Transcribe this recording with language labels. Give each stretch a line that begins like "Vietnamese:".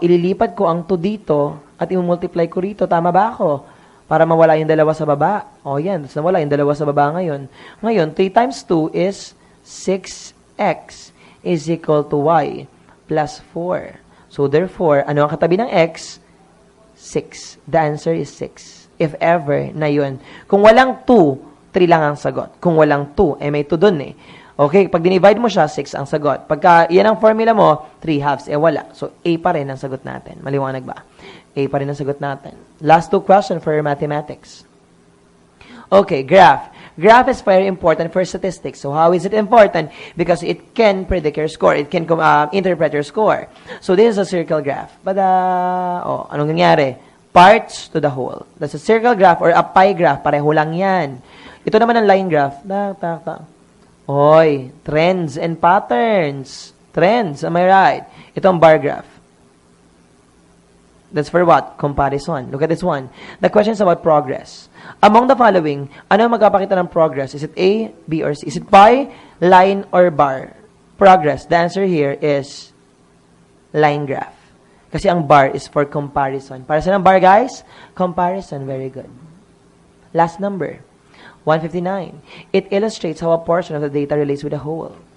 Filipino: Ililipat ko ang 2 dito at i-multiply ko rito. Tama ba ako? Para mawala yung dalawa sa baba. O, yan. Tapos nawala yung dalawa sa baba ngayon.
English: Ngayon, 3 times 2 is 6x is equal to y plus 4.
Filipino: So, therefore, ano ang katabi ng x?
English: 6. The answer is 6. If ever na yun.
Filipino: Kung walang 2, 3 lang ang sagot. Kung walang 2, may 2 dun eh. Okay, pag dinivide mo siya, 6 ang sagot. Pagka yan ang formula mo, 3 halves, wala. So, A pa rin ang sagot natin. Maliwanag ba? A pa rin ang sagot natin.
English: Last 2 questions for mathematics.
Filipino: Okay, graph.
English: Graph is very important for statistics. So, how is it important? Because it can predict your score. It can interpret your score. So, this is a circle graph. But,
Filipino: anong nangyari?
English: Parts to the whole. That's a circle graph or a pie graph.
Filipino: Pareho lang yan. Ito naman ang line graph. Oy,
English: trends and patterns. Trends, am I right?
Filipino: Ito ang bar graph.
English: That's for what? Comparison. Look at this one. The question is about progress. Among the following,
Filipino: ano ang magpapakita ng progress?
English: Is it A, B, or C? Is it pie, line, or bar? Progress. The answer here is line graph.
Filipino: Kasi ang bar is for comparison. Para saan ang bar, guys? Comparison.
English: Very good. Last number.
Filipino: 159.
English: It illustrates how a portion of the data relates with the whole.